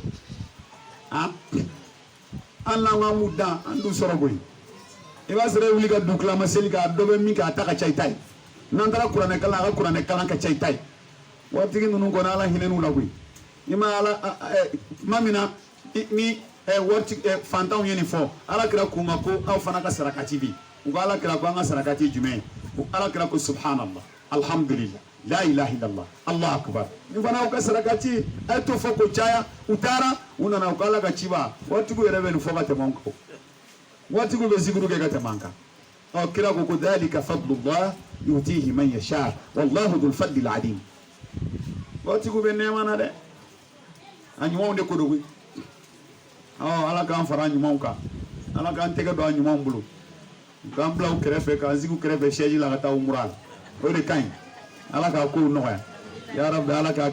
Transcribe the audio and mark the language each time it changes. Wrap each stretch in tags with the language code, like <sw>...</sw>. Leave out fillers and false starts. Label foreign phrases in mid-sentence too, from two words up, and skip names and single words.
<bm>an n'an k'an b'u dan an t'u sɔrɔ koyi i b'a sɔrɔ e wuli ka du tilama seli k'a dɔ bɛ min kɛ a ta ka ca i ta ye n'an taara kuranɛ kalan a ka kuranɛ kalan ka ca i ta ye waritigi ninnu kɔni ala hinɛ n'u la koyi i ma ala tuma min na ni fantanw ye nin fɔ ala kira k'u ma ko aw fana ka sarakati bi u ko ala kira ko an ka sarakati ye jumɛn ye ala kira ko</bm> <ar>سبحان الله الحمد لله لا إله إلا الله الله أكبر</ar> <bm>ni fana aw ka sarakati a ye to fɔ ko caya u taara u nana u ko ala ka ciba waritigiw yɛrɛ bɛ nin fɔ ka tɛmɛ anw kan waritigiw bɛ zikuru kɛ ka tɛmɛ an kan ɔ kira ko ko</bm> <ar>ذلك فضل الله يؤتيه من يشاء والله ذو الفضل العظيم</ar> <bm>waritigiw bɛ nɛɛma na dɛ a ɲumanw de ko do koyi ala k'an fara ɲumanw kan ala k'an tɛgɛ don a ɲumanw bolo k'an bila u kɛrɛfɛ k'an sigi u kɛrɛfɛ sɛji la ka taa umra la o de ka ɲi ala k'a kow nɔgɔya</bm> <ar>يا ربي</ar> <bm>ala k'a</bm>